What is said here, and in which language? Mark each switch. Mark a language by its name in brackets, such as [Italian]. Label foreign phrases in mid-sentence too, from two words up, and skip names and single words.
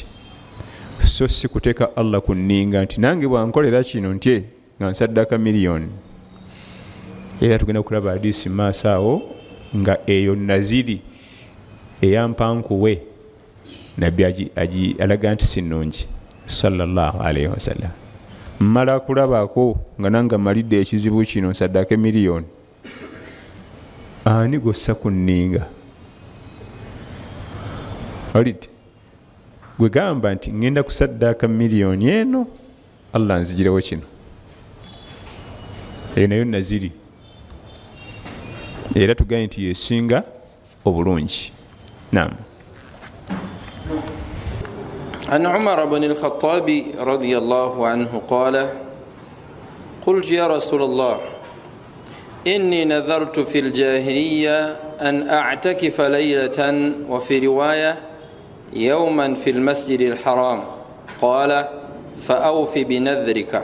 [Ganda] So si kuteeka Allah ku nninga nti nange bwankolera kino ntye nga nsaddaaka miliyoni. Era tugenda kulaba hadisi maaso awo nga eyo naziri eyampankuwe nabbi alaga nti si nnungi [Arabic] صلى الله عليه وسلم. [Ganda] Mmala kulabaako nga nange mmalidde ekizibu kino nsaddaaka miliyoni, ani gossa kunninga olidde gwe gamba nti ngenda kusaddaaka miliyoni eno Allah nzigirewo kino eyo nayo naziri era tugaye nti yesinga obulungi. Naam. [Arabic] عن عمر بن الخطاب رضي الله عنه قال قلت يا رسول الله إني نذرت في الجاهلية أن أعتكف ليلة وفي رواية يوما في المسجد الحرام قال فأوف بنذرك.